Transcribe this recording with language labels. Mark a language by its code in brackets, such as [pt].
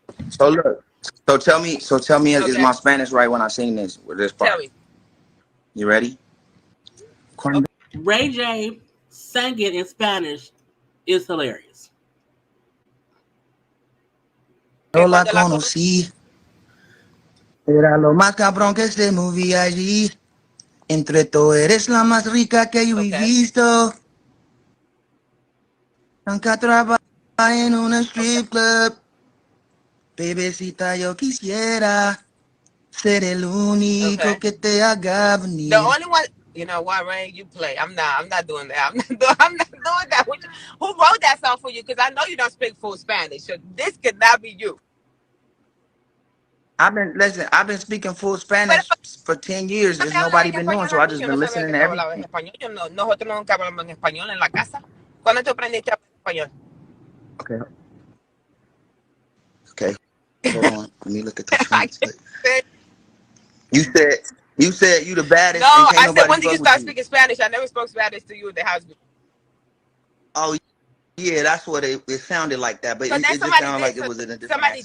[en] So look, tell me, okay. Is my Spanish right when I sing this with this part? Tell me. You ready? Okay. Ray J sang it in Spanish is hilarious. [es] Yo la conocí, era lo más cabrón que se movía allí. Entre todo eres la más rica que yo he visto. Nunca trabaja en una strip club. Bebecita, yo quisiera ser el único que te haga venir. [en] The only one, you know what, Ray? You play. I'm not doing that. I'm not doing that. Who wrote that song for you? Because I know you don't speak full Spanish. So this could not be you. I've been speaking full Spanish for 10 years. There's nobody been doing, so I just been listening to everything. [es] Nosotros nunca hablamos en español en la casa. ¿Cuándo te aprendiste a hablar español? [en] Okay. Hold on. Let me look at the translate. You said you the baddest. No, I said when did you start speaking Spanish? I never spoke Spanish to you in the house. Oh, yeah, that's what it sounded like that, but it just sounded like it was in a different accent.